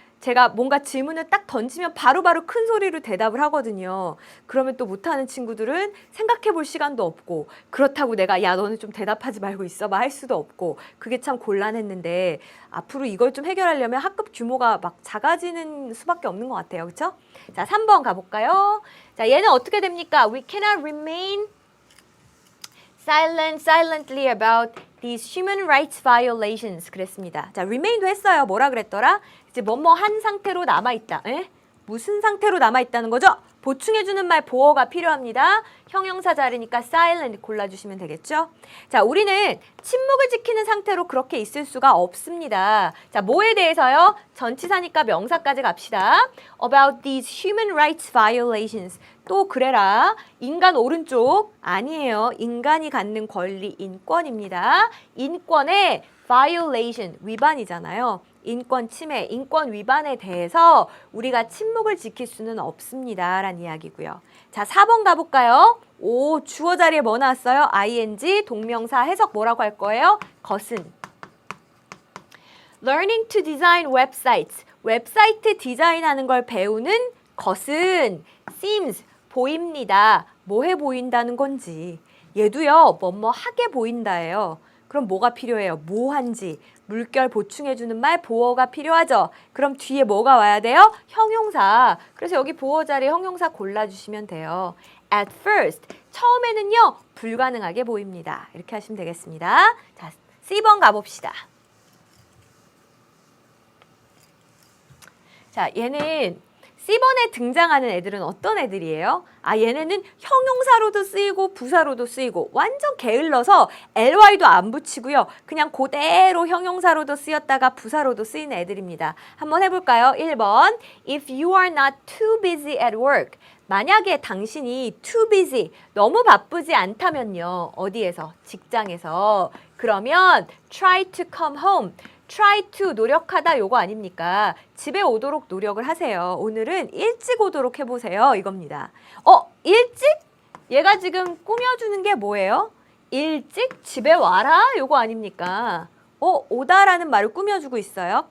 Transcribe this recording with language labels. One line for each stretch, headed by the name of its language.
Korean: 제가 뭔가 질문을 딱 던지면 바로바로 큰 소리로 대답을 하거든요. 그러면 또 못하는 친구들은 생각해 볼 시간도 없고 그렇다고 내가 야 너는 좀 대답하지 말고 있어봐 할 수도 없고 그게 참 곤란했는데 앞으로 이걸 좀 해결하려면 학급 규모가 막 작아지는 수밖에 없는 것 같아요. 그렇죠? 자, 3번 가볼까요? 자, 얘는 어떻게 됩니까?
English: We cannot remain silently about these human rights violations 그랬습니다.
Korean: 자, remain도 했어요. 뭐라 그랬더라? 이제 뭐뭐 한 상태로 남아있다. 에? 무슨 상태로 남아있다는 거죠? 보충해주는 말 보어가 필요합니다. 형용사 자리니까 silent 골라주시면 되겠죠? 자, 우리는 침묵을 지키는 상태로 그렇게 있을 수가 없습니다. 자, 뭐에 대해서요? 전치사니까 명사까지 갑시다.
English: About these human rights violations.
Korean: 또 그래라. 인간 오른쪽. 아니에요. 인간이 갖는 권리, 인권입니다. 인권의 violation, 위반이잖아요. 인권 침해, 인권 위반에 대해서 우리가 침묵을 지킬 수는 없습니다. 라는 이야기고요. 자, 4번 가볼까요? 오, 주어 자리에 뭐 나왔어요? ing, 동명사 해석 뭐라고 할 거예요? 것은.
English: Learning to design websites.
Korean: 웹사이트 디자인하는 걸 배우는 것은 seems, 보입니다. 뭐해 보인다는 건지. 얘도요, 뭐뭐 하게 보인다예요. 그럼 뭐가 필요해요? 뭐 한지. 물결 보충해주는 말 보어가 필요하죠. 그럼 뒤에 뭐가 와야 돼요? 형용사. 그래서 여기 보어 자리에 형용사 골라주시면 돼요.
English: At first.
Korean: 처음에는요. 불가능하게 보입니다. 이렇게 하시면 되겠습니다. 자, C번 가봅시다. 자, 얘는 C번에 등장하는 애들은 어떤 애들이에요? 아, 얘네는 형용사로도 쓰이고 부사로도 쓰이고 완전 게을러서 ly도 안 붙이고요. 그냥 그대로 형용사로도 쓰였다가 부사로도 쓰이는 애들입니다. 한번 해볼까요? 1번.
English: If you are not too busy at work.
Korean: 만약에 당신이
English: too busy,
Korean: 너무 바쁘지 않다면요. 어디에서? 직장에서. 그러면
English: try to come home.
Korean: try to 노력하다 요거 아닙니까? 집에 오도록 노력을 하세요. 오늘은 일찍 오도록 해보세요. 이겁니다. 일찍? 얘가 지금 꾸며주는 게 뭐예요? 일찍 집에 와라? 요거 아닙니까? 오다라는 말을 꾸며주고 있어요.